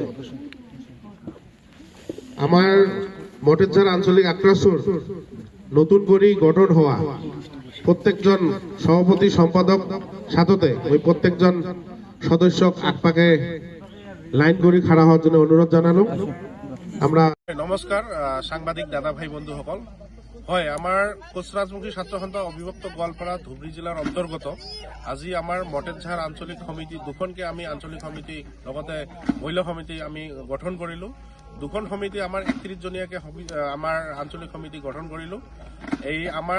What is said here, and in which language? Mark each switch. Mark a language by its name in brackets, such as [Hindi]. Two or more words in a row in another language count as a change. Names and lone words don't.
[Bangla] আমার মটেরঝাড় আঞ্চলিক আক্রাসুর নতুন করে গঠন হওয়া প্রত্যেকজন সভাপতি সম্পাদক সাথে ওই প্রত্যেকজন সদস্য আকপাকে লাইন করে খাড়া হওয়ার জন্য অনুরোধ জানানো আমরা [Assamese] নমস্কাৰ সাংবাদিক দাদা ভাই বন্ধুসকল হয় আমাৰ কোচ ৰাজবংশী ছাত্ৰ সন্থা অবিভক্ত গোৱালপাৰা ধুবুৰী জিলাৰ অন্তৰ্গত আজি আমাৰ মটেৰঝাড় আঞ্চলিক সমিতি দুখনকে আমি আঞ্চলিক সমিতি লগতে মহিলা সমিতি আমি গঠন কৰিলো দুখন সমিতি আমাৰ 31 জনীয়াকে আমাৰ আঞ্চলিক সমিতি গঠন কৰিলো এই আমাৰ